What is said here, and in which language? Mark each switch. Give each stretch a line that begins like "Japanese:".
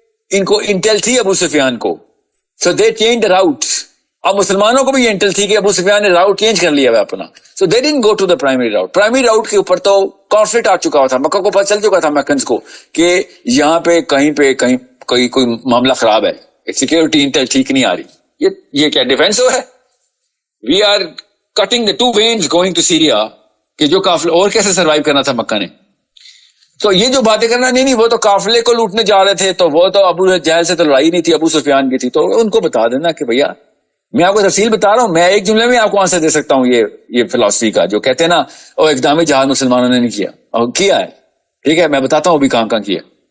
Urdu: ان کو انٹل تھی ابو سفیان کو,
English: so they changed the routes.
Urdu: اب مسلمانوں کو بھی یہ انٹل تھی کہ ابو سفیان نے راؤٹ چینج کر لیا ہے اپنا,
English: so they didn't go to the primary route.
Urdu: primary route کے اوپر تو کانفلکٹ آ چکا تھا, مکہ کو پتہ چل چکا تھا مکنز کو کہ یہاں پہ کہیں کوئی معاملہ خراب ہے, سیکورٹی انٹل ٹھیک نہیں آ رہی. یہ کیا ڈیفینس ہے؟
English: we are cutting the 2 veins going to Syria.
Urdu: کہ جو قافلے اور کیسے سروائیو کرنا تھا مکہ نے. تو یہ جو باتیں کرنا, نہیں وہ تو قافلے کو لوٹنے جا رہے تھے, تو وہ تو ابو جہل سے تو لڑائی نہیں تھی, ابو سفیان کی تھی. تو ان کو بتا دینا کہ بھیا میں آپ کو تفصیل بتا رہا ہوں, میں ایک جملے میں آپ کو آنسر دے سکتا ہوں یہ فلسفی کا, جو کہتے ہیں نا وہ اقدامی جہاد مسلمانوں نے نہیں کیا ہے, ٹھیک ہے, میں بتاتا ہوں ابھی کہاں کیا.